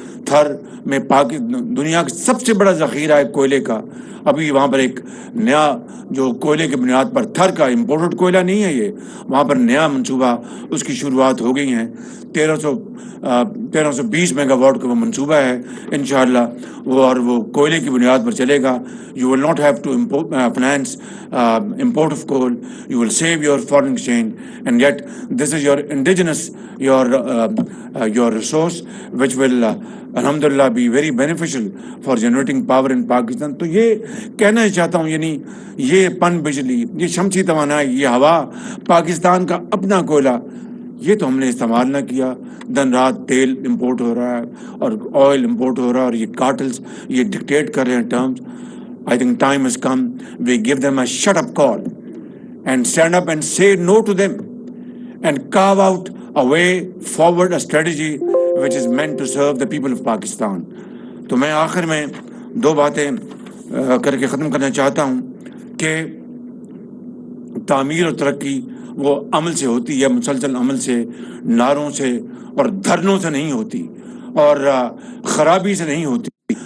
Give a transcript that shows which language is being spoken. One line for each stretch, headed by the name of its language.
Urdu: تھر میں دنیا کا سب سے بڑا ذخیرہ ہے کوئلے کا۔ ابھی وہاں پر ایک نیا جو کوئلے کی بنیاد پر، تھر کا امپورٹڈ کوئلہ نہیں ہے یہ، وہاں پر نیا منصوبہ اس کی شروعات ہو گئی ہیں۔ 1320 میگا واٹ کا وہ منصوبہ ہے انشاءاللہ، اور وہ کوئلے کی بنیاد پر چلے گا۔
English: You will not have to finance import of coal. You will save your foreign exchange, and yet this is your indigenous, your resource, which will alhamdulillah be very beneficial for generating power in Pakistan.
Urdu: تو یہ کہنا چاہتا ہوں، یعنی یہ پن بجلی، یہ شمسی توانائی، یہ ہوا، پاکستان کا اپنا کوئلہ، یہ تو ہم نے استعمال نہ کیا۔ دن رات تیل امپورٹ ہو رہا ہے اور آئل امپورٹ ہو رہا ہے، اور یہ کارٹلز یہ ڈکٹیٹ کر رہے ہیں terms.
English: I think time has come. We give them a shut-up call and stand up and say no to them and carve out a way forward, a strategy which is meant to serve the people of Pakistan.
Urdu: تو میں آخر میں دو باتیں کر کے ختم کرنا چاہتا ہوں کہ تعمیر اور ترقی وہ عمل سے ہوتی ہے، مسلسل عمل سے، نعروں سے اور دھرنوں سے نہیں ہوتی، اور خرابی سے نہیں ہوتی.